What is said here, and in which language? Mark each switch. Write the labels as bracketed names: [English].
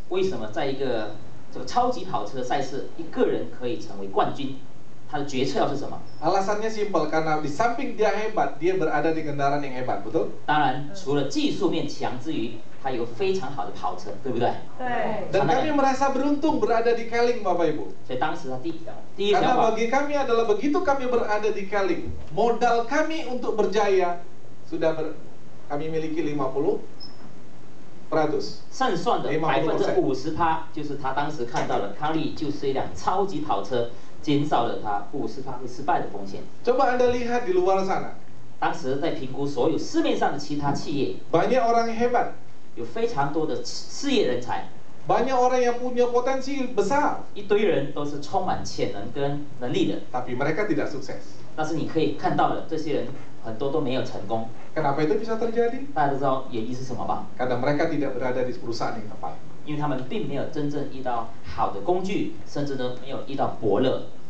[Chinese] 为什么在一个这个超级跑车的赛事，一个人可以成为冠军？他的决策要是什么？ [Indonesian] Alasannya simpel, karena di samping dia hebat, dia berada di kendaraan yang hebat, betul? [Chinese] 当然，除了技术面强之余，他有非常好的跑车，对不对？ [Indonesian] Dan kami merasa beruntung berada di Keling, Bapak Ibu. [Chinese] 所以当时他第一条 [Indonesian] Karena [Chinese] 跑， [Indonesian] bagi kami adalah begitu kami berada di Keling, modal kami untuk berjaya sudah kami miliki 50%. [Chinese] 胜算的50%， [Indonesian] 50% [Chinese] 就是他当时看到了康利就是一辆超级跑车，减少了他50%会失败的风险。 [Indonesian] Coba Anda lihat di luar sana, [Chinese] 当时在评估所有市面上的其他企业， [Indonesian] banyak orang yang hebat, [Chinese] 有非常多的事业人才， [Indonesian] banyak orang yang punya potensi besar, [Chinese] 一堆人都是充满潜能跟能力的， [Indonesian] tapi mereka tidak sukses. [Chinese] 但是你可以看到了，这些人很多都没有成功。 [Indonesian] Kenapa itu bisa terjadi? [Chinese] 大家都知道原因是什么吧？ [Indonesian] Karena mereka tidak berada di perusahaan yang tepat. [Chinese] 因为他们并没有真正遇到好的工具，甚至呢没有遇到伯乐。